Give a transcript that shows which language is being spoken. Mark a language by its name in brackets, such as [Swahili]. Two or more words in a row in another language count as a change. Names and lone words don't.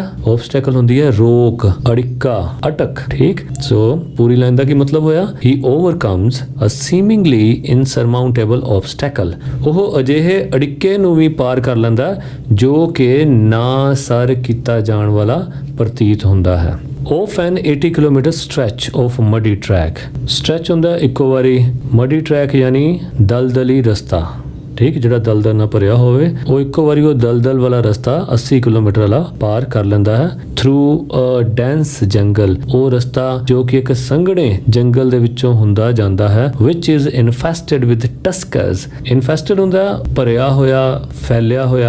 [Punjabi] ਆਬਸਟੈਕਲ ਹੁੰਦੀ ਹੈ ਰੋਕ, ਅੜਿੱਕਾ, ਅਟਕ। ਠੀਕ, ਸੋ ਪੂਰੀ ਲਾਈਨ ਦਾ ਕੀ ਮਤਲਬ ਹੋਇਆ? [English] He overcomes a seemingly insurmountable obstacle. [Punjabi] ਉਹ ਅਜਿਹੇ ਅੜਿੱਕੇ ਨੂੰ ਵੀ ਪਾਰ ਕਰ ਲੈਂਦਾ ਜੋ ਕਿ ਨਾ ਸਰ ਕੀਤਾ ਜਾਣ ਵਾਲਾ ਪ੍ਰਤੀਤ ਹੁੰਦਾ ਹੈ। [English] Off an 80 ਕਿਲੋਮੀਟਰ stretch of muddy track, stretch [Punjabi] ਹੁੰਦਾ ਇੱਕੋ ਵਾਰੀ, [English] muddy track [Punjabi] ਯਾਨੀ ਦਲਦਲੀ ਰਸਤਾ। ਠੀਕ, ਜਿਹੜਾ ਦਲਦਲ ਨਾਲ ਭਰਿਆ ਹੋਵੇ ਉਹ ਇੱਕੋ ਵਾਰੀ ਉਹ ਦਲਦਲ ਵਾਲਾ ਰਸਤਾ 80 ਕਿਲੋਮੀਟਰ ਵਾਲਾ ਪਾਰ ਕਰ ਲੈਂਦਾ ਹੈ। [English] through a dense jungle, [Punjabi] ਉਹ ਰਸਤਾ ਜੋ ਕਿ ਇੱਕ ਸੰਘਣੇ ਜੰਗਲ ਦੇ ਵਿੱਚੋਂ ਹੁੰਦਾ ਜਾਂਦਾ ਹੈ। [English] which is infested with tuskers, [Punjabi] ਇਨਫੈਸਟਡ ਹੁੰਦਾ ਭਰਿਆ ਹੋਇਆ, ਫੈਲਿਆ ਹੋਇਆ।